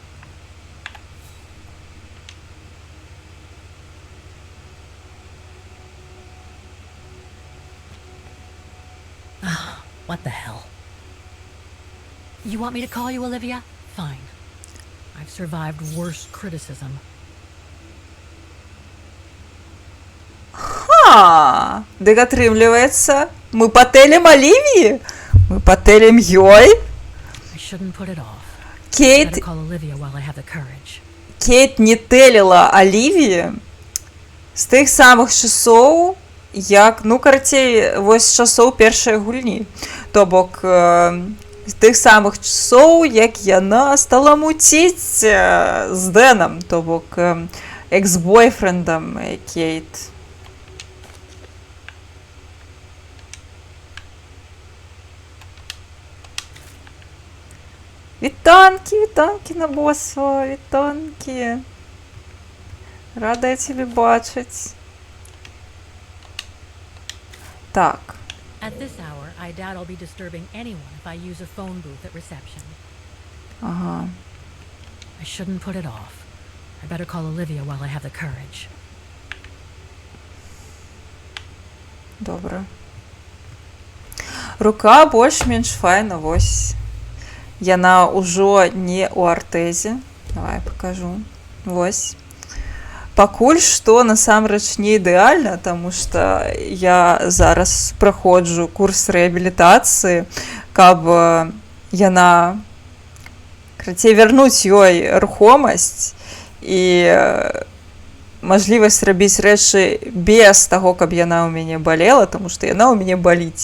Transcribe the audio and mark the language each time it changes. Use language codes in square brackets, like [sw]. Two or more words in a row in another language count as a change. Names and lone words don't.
[en] What the hell? You want me to call you Olivia? Fine. I've survived worse criticism. [be] А, дык атрымліваецца, мы патэлем Алівіі? Мы патэлем ёй? [en] I shouldn't put it off. I Кейт better call Olivia while I have the courage. [be] Кейт не теліла Алівії з тих самых часоў, як, ну, карацей, вось з часоў першай гульні. То бок, з тых самых часоў, як яна стала муціць з Дэном, то бок, экс-бойфрендам Кейт. Вітанкі, вітанкі на босса, вітанкі. Рада я тебе бачыць. Так. [en] At this hour, I doubt I'll be disturbing anyone if I use a phone booth at reception. [be] Ага. [en] I shouldn't put it off. I better call Olivia while I have the courage. [be] Добра. Рука больш-менш файна, вось. Яна ўжо не ў артэзе. Давай пакажу. Вось. Пакуль што насамрэч не ідэальна, таму што я зараз праходжу курс рэабілітацыі, каб яна, карацей, вярнуць ёй рухомасць і мажлівасць рабіць рэчы без таго, каб яна ў мяне балела, таму што яна ў мяне баліць.